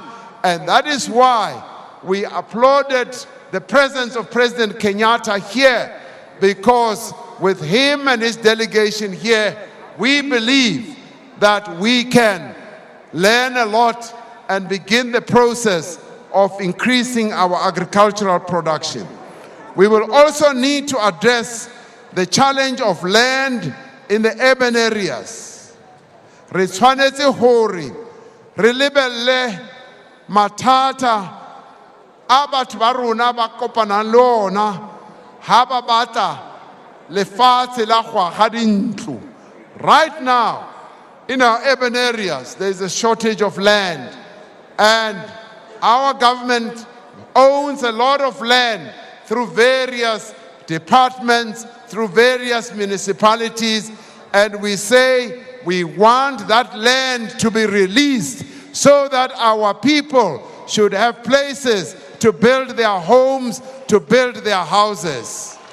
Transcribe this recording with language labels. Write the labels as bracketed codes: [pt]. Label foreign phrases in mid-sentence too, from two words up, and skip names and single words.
[en] And that is why we applauded the presence of President Kenyatta here, because with him and his delegation here, we believe that we can learn a lot and begin the process of increasing our agricultural production. We will also need to address the challenge of land in the urban areas. [st] Re tshwanetse hore re lebelle mathata a batho ba rona ba kopanang le ona ha ba batla lefatshe la go aga dintlo. [en] Right now, in our urban areas, there is a shortage of land, and our government owns a lot of land through various departments, through various municipalities, and we say we want that land to be released so that our people should have places to build their homes, to build their houses.